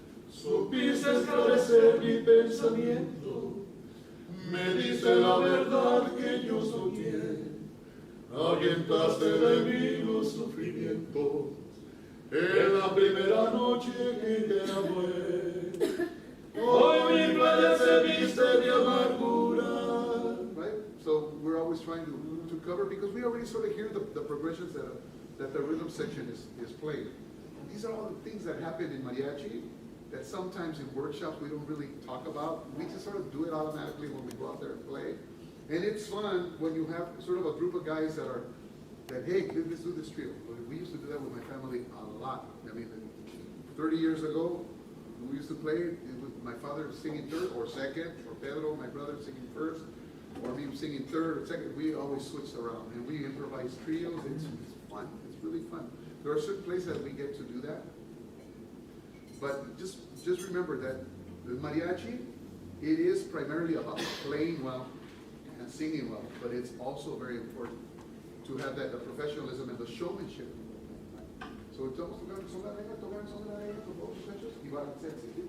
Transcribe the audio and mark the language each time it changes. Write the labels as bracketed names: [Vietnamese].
[Spanish] Supiste esclarecer mi pensamiento, me dice la verdad que yo soñé, ahuyentaste de mí los sufrimientos en la primera noche que te amé. Hoy mi playa se viste de amargura. [English] Right? So we're always trying to cover, because we already sort of hear the progressions that the rhythm section is playing. These are all the things that happen in mariachi that sometimes in workshops we don't really talk about. We just sort of do it automatically when we go out there and play. And it's fun when you have sort of a group of guys that hey, let's do this trio. We used to do that with my family a lot. I mean, 30 years ago, we used to play it with my father singing third or second, or Pedro, my brother, singing first, or me singing third or second. We always switched around, and we improvised trios. It's fun. It's really fun. There are certain places that we get to do that. But just remember that the mariachi, it is primarily about playing well and singing well, but it's also very important to have the professionalism and the showmanship. [Spanish] So estamos tocando son la reina, por favor, muchachos, y va a ser así.